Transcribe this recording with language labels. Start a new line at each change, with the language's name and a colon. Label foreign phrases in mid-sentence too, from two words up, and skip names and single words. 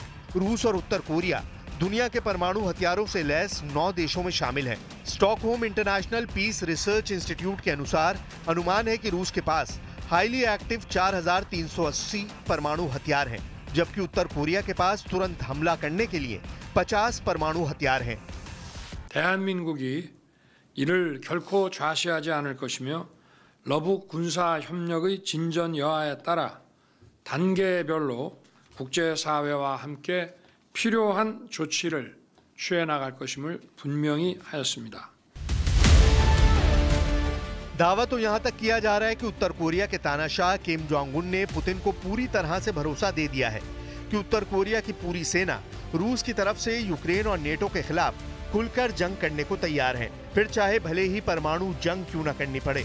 Hindi: रूस और उत्तर कोरिया दुनिया के परमाणु हथियारों से लैस 9 देशों में शामिल हैं। स्टॉकहोम इंटरनेशनल पीस रिसर्च इंस्टीट्यूट के अनुसार अनुमान है कि रूस के पास
English: highly active
Hindi: 4380 परमाणु हथियार हैं, जबकि उत्तर कोरिया के पास तुरंत हमला करने के लिए 50 परमाणु हथियार हैं।
Korean: 대한민국이 이를 결코 좌시하지 않을 것이며 러북 군사 협력의 진전 여하에 따라 단계별로 국제사회와 함께 필요한 조치를 취해 나갈 것임을 분명히 하였습니다.
Hindi: दावा तो यहां तक किया जा रहा है कि उत्तर कोरिया के तानाशाह किम जोंग उन ने पुतिन को पूरी तरह से भरोसा दे दिया है कि उत्तर कोरिया की पूरी सेना रूस की तरफ से यूक्रेन और नेटो के खिलाफ खुलकर जंग करने को तैयार है, फिर चाहे भले ही परमाणु जंग क्यों न करनी पड़े।